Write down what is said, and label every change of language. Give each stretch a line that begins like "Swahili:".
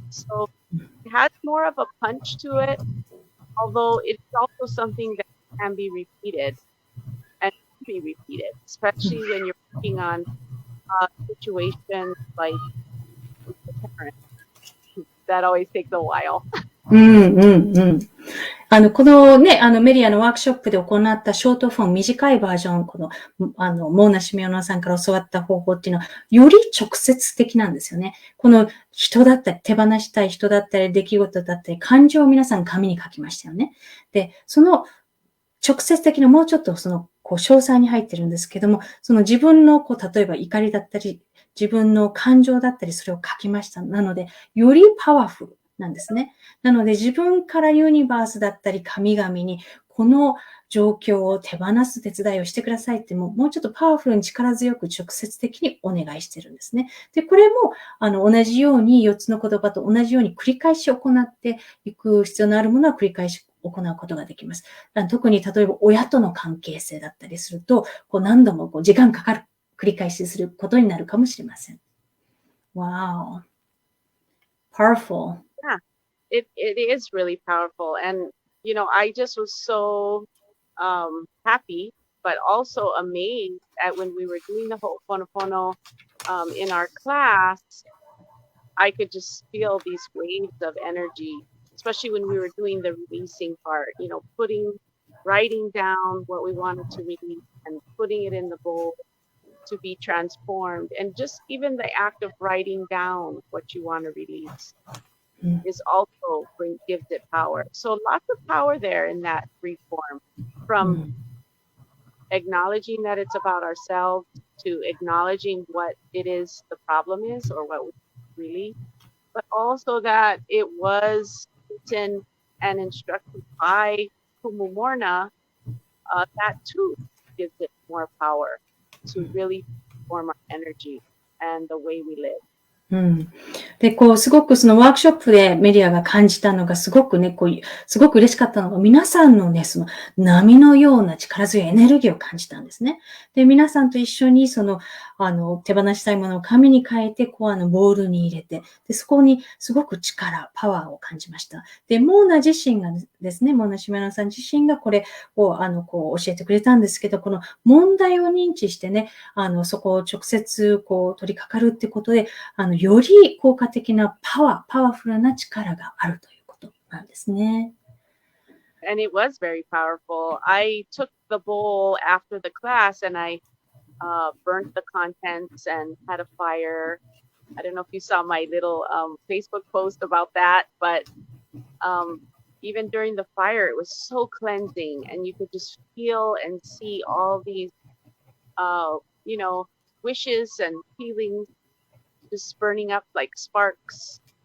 English: So it has more of a punch to it, although it's also something that can be repeated and be repeated, especially when you're working on situations like with the parents. That always takes a while.
Japanese: このね、メディアのワークショップで行ったショートフォーム、短いバージョン、モーナシメオナさんから教わった方法っていうのは、より直接的なんですよね。この人だったり、手放したい人だったり、出来事だったり、感情を皆さん紙に書きましたよね。で、その直接的なもうちょっと詳細に入ってるんですけども、その自分の例えば怒りだったり、自分の感情だったり、それを書きました。なので、よりパワフルなんですね。なので、自分からユニバースだったり、神々に、この状況を手放す手伝いをしてくださいってもうちょっとパワフルに力強く直接的にお願いしてるんですね。で、これも、同じように4つの言葉と同じように繰り返し行っていく必要のあるものは繰り返し行うことができます。特に例えば親との関係性だったりすると、何度も時間かかる、繰り返しすることになるかもしれません。
English: Wow. Powerful. Yeah, it is really powerful. And, I just was so happy, but also amazed at when we were doing the Ho'oponopono in our class, I could just feel these waves of energy, especially when we were doing the releasing part, writing down what we wanted to release and putting it in the bowl to be transformed. And just even the act of writing down what you want to release is also gives it power. So lots of power there in that free form, from acknowledging that it's about ourselves to acknowledging what it is the problem is or what we really, but also that it was written and instructed by Kumumorna. That too gives it more power to really form our energy and the way we live. うん。
Japanese: で、すごくそのワークショップでメディアが感じたのが、すごくね、すごく嬉しかったのが、皆さんのね、その波のような力強いエネルギーを感じたんですね。で、皆さんと一緒に、手放したいものを紙に変えて、ボールに入れて、で、そこにすごくパワーを感じました。で、モーナ自身がですね、モーナ・シメオナさん自身がこれを、教えてくれたんですけど、この問題を認知してね、そこを直接、取り掛かるってことで、より効果的なパワフルな力があるということなんですね。
English: And it was very powerful. I took the bowl after the class and I burnt the contents and had a fire. I don't know if you saw my little Facebook post about that, but even during the fire, it was so cleansing, and you could just feel and see all these, wishes and feelings just burning up like sparks.